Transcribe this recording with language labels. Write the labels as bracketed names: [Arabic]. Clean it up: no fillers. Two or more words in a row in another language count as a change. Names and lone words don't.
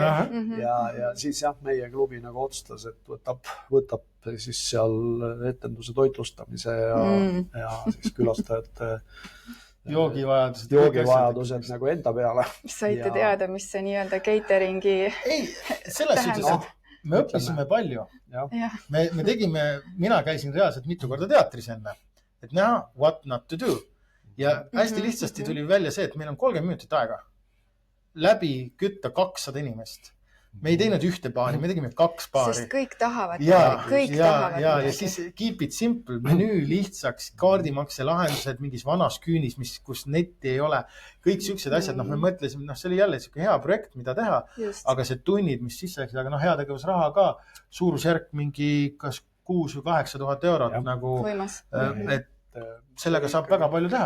[Estonian] Ja siis jah, meie klubi nagu otsustas, et võtab siis seal etenduse toitlustamise ja siis külastajate joogivajadused nagu enda peale. Saite teada, mis see nii-öelda cateringi... Ei, selles suhtes, et me õppisime palju. Me tegime, mina käisin reaalselt mitu korda teatris enne, et näha [English] what not to do. [Estonian] Ja hästi lihtsasti tuli välja see, et meil on 30 minutit aega läbi kütta 200 inimest. Me ei teinud 1 paari, me tegime 2 paari. Sest kõik tahavad. Ja siis [English] keep it simple, [Estonian] menüü lihtsaks, kaardimakse lahendused mingis vanas küünis, kus netti ei ole. Kõik siuksed asjad, me mõtlesime, see oli jälle hea projekt, mida teha, aga see tunnid, mis sisse läksid, aga heategevusraha ka, suurusjärk mingi kas 6 või 8 000 eurot nagu, et sellega saab väga palju teha.